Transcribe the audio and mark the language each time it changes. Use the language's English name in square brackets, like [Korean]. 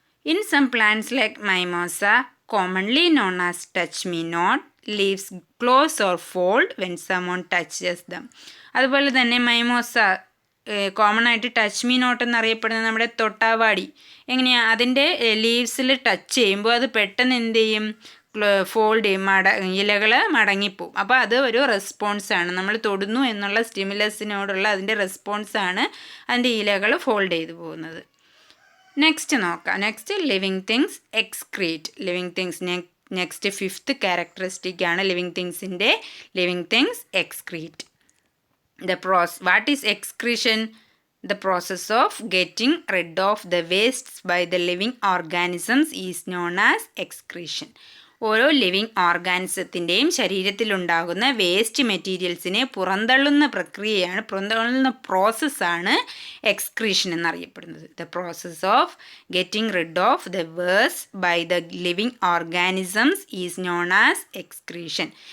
[English] In some plants like mimosa, commonly known as touch me not, leaves close or fold when someone touches them. [Malayalam] അതുപോലെ തന്നെ mimosa common ആയിട്ട് touch me not എന്നറിയപ്പെടുന്ന നമ്മുടെ തൊട്ടാവാടി എങ്ങനെയാണ്, അതിൻ്റെ ലീവ്സിൽ touch ചെയ്യുമ്പോൾ അത് പെട്ടെന്ന് എന്ത് ചെയ്യും, ഫോൾഡ് ചെയ്യും, ഇലകൾ മടങ്ങിപ്പോവും. അപ്പോൾ അത് ഒരു റെസ്പോൺസാണ്, നമ്മൾ തൊടുന്നു എന്നുള്ള സ്റ്റിമുലസിനോടുള്ള അതിൻ്റെ റെസ്പോൺസാണ് അതിൻ്റെ ഇലകൾ ഫോൾഡ് ചെയ്തു പോകുന്നത്. നെക്സ്റ്റ് നോക്കാം. [English] Next living things excrete. Living things next fifth characteristic ആണ് living തിങ്സിൻ്റെ. Living things excrete. What is excretion? The process of getting rid of the wastes by the living organisms is known as excretion. [Malayalam] ഓരോ living ഓർഗാനിസത്തിൻ്റെയും ശരീരത്തിലുണ്ടാകുന്ന waste മെറ്റീരിയൽസിനെ പുറന്തള്ളുന്ന പ്രക്രിയയാണ്, പുറന്തള്ളുന്ന പ്രോസസ്സാണ് excretion എന്നറിയപ്പെടുന്നത്. [English] The process of getting rid of the waste by the living organisms is known as excretion.